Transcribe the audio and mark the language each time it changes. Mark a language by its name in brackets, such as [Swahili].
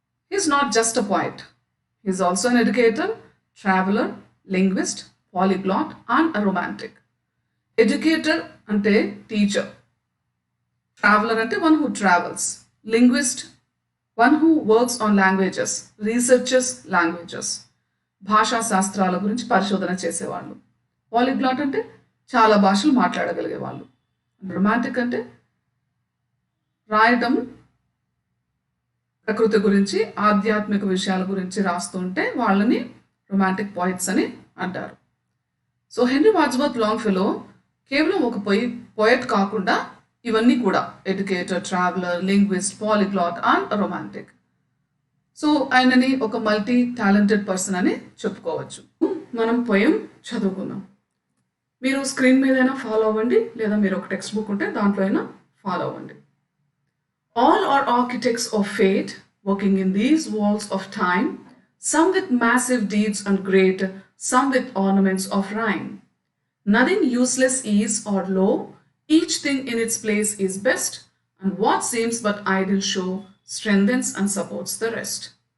[English] He is not just a poet. He is also an educator, traveler, linguist, polyglot, and a romantic. Educator ante teacher. Traveler ante one who travels. Linguist, one who works on languages, researches languages. [Telugu] భాషా శాస్త్రాల గురించి పరిశోధన చేసేవాళ్ళు. Polyglot అంటే చాలా భాషలు మాట్లాడగలిగే వాళ్ళు. Romantic అంటే రాయటం ప్రకృతి గురించి ఆధ్యాత్మిక విషయాల గురించి రాస్తుంటే వాళ్ళని రొమాంటిక్ పోయిట్స్ అని అంటారు. సో హెన్రీ వాడ్స్వర్త్ లాంగ్ఫెలో కేవలం ఒక పోయట్ కాకుండా ఇవన్నీ కూడా educator, traveller, linguist, polyglot and romantic. So ఆయనని ఒక మల్టీ టాలెంటెడ్ పర్సన్ అని చెప్పుకోవచ్చు. మనం పోయం చదువుకుందాం. మీరు స్క్రీన్ మీద అయినా ఫాలో అవ్వండి, లేదా మీరు ఒక టెక్స్ట్ బుక్ ఉంటే దాంట్లో అయినా ఫాలో అవ్వండి. [English] All are architects of fate, working in these walls of time, some with massive deeds and great, some with ornaments of rhyme. Nothing useless is or low, each thing in its place is best, and what seems but idle show strengthens and supports the rest.